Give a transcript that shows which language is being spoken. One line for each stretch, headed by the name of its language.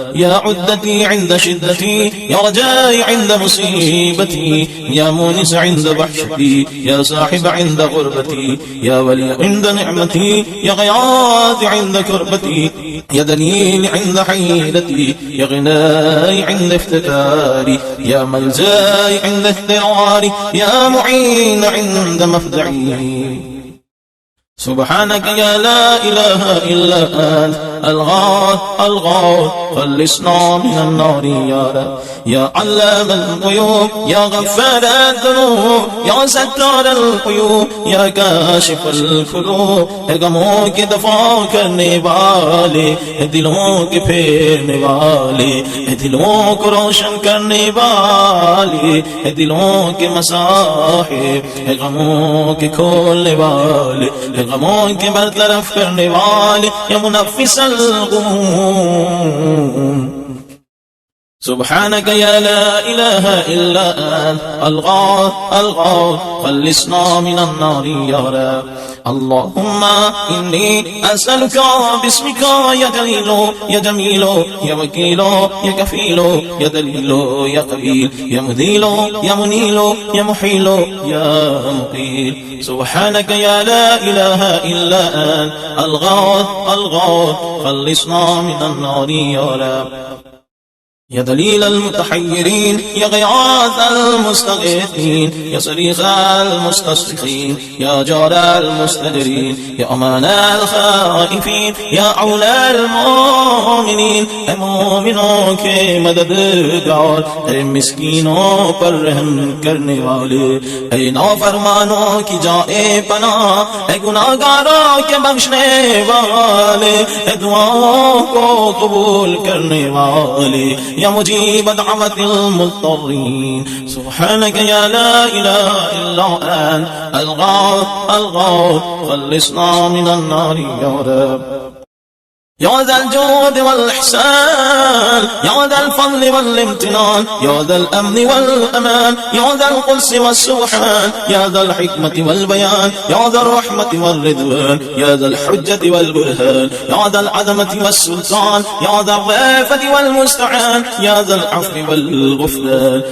Arabic: يا عدتي عند شدتي، يا رجائي عند مصيبتي، يا مونس عند وحشتي، يا صاحب عند غربتي، يا ولي عند نعمتي، يا غياث عند كربتي، يا دليل عند حيلتي، يا غناي عند افتكاري، يا ملجاي عند اضطراري، يا معين عند مفزعي. سبحانك يا لا إله إلا أنت الغوث الغوث خلصنا من النار يا رب. يا علام الغيوب، يا غفار الذنوب، يا ستار العيوب، يا كاشف الكروب،
Urdu: اے غموں کے دفع کرنے والے، اے دلوں کے پھیرنے والے، اے دلوں کو روشن کرنے والے، اے دلوں کے مصاحب، اے غموں کے کھولنے والے، اے غموں کے برطرف کرنے والے،
Arabic: یا منفس الغموم. سبحانك يا لا إله إلا أنت الغوث الغوث خلصنا من النار يا رب. اللهم إني أسألك باسمك يا جليل يا جميل يا وكيل يا كفيل يا دليل يا قبيل يا مذيل يا منيل يا محيل يا مقيل. سبحانك يا لا إله إلا أنت الغوث الغوث خلصنا من النار يا رب. يا دليل المتحيرين، يا غياث المستغيثين، يا صريخ المستصرخين، يا جار المستجرين، يا أمان الخائفين، يا أولى المؤمنين.
Urdu: اے مومنوں کے مددگار، اے مسکینوں پر رحم کرنے والے، اے نافرمانوں کی جائے پناہ، اے گناہگاروں کے بخشنے والے، اے دعاؤں کو قبول کرنے والے،
Arabic: يا مجيب دعوة المضطرين. سبحانك يا لا إله إلا أنت الغوث الغوث خلصنا من النار يا رب. يا ذا الجود والإحسان، يا ذا الفضل والامتنان، يا ذا الأمن والأمان، يا ذا القدس والسبحان، يا ذا الحكمة والبيان، يا ذا الرحمة والرضوان، يا ذا الحجة والبرهان، يا ذا العظمة والسلطان، يا ذا الرأفة والمستعان، يا ذا العفو والغفران.